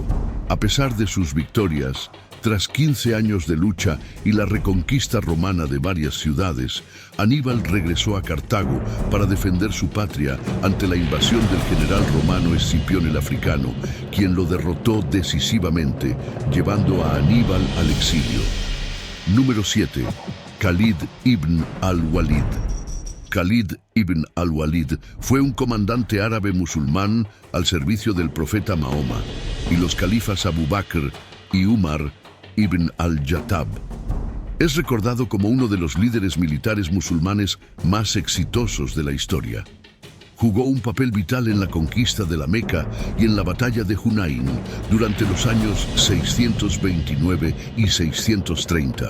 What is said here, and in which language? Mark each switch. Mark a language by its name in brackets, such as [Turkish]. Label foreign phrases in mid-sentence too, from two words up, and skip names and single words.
[Spanish] A pesar de sus victorias, tras 15 años de lucha y la reconquista romana de varias ciudades, Aníbal regresó a Cartago para defender su patria ante la invasión del general romano Escipión el Africano, quien lo derrotó decisivamente, llevando a Aníbal al exilio. Número 7. Khalid ibn al-Walid. Khalid ibn al-Walid fue un comandante árabe musulmán al servicio del profeta Mahoma y los califas Abu Bakr y Umar ibn al-Jattab. Es recordado como uno de los líderes militares musulmanes más exitosos de la historia. Jugó un papel vital en la conquista de la Meca y en la batalla de Hunain durante los años 629 y 630.